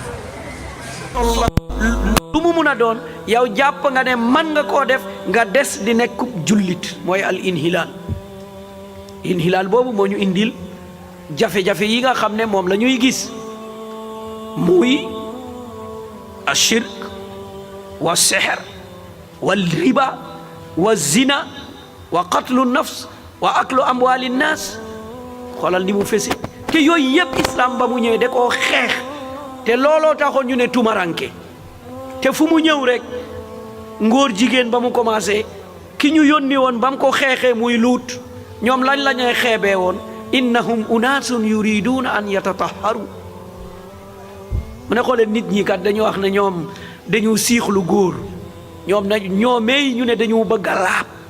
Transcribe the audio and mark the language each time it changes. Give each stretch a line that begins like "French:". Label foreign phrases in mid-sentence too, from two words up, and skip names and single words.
Wolof: lu mu mun a doon yow jàpp nga ne man nga koo def nga des di nekk jullit mooy
Arabic: الانحلال
Wolof: boobu moo ñu indil jafe-jafe yi nga xam ne moom la ñuy gis muy
Arabic: الشرك والسحر والربا والزنا وقتل النفس وأكل أموال الناس
Wolof: xoolal ni mu fese te yooyu yëpp islam ba mu ñëwee da koo xeex te looloo taxoon ñu ne tumaranke te fu mu ñëw rek ngóor jigéen ba mu commencé ki ñu yónni woon ba mu ko xeexee muy luut ñoom lañ la ñuy xeebee woon
Arabic: إنهم أناس يريدون أن يتطهروا
Wolof: mu ne xoolee nit ñi kat dañu wax ne ñoom dañu siixlu góor ñoom na ñoomee ñu ne dañu bëgg a laab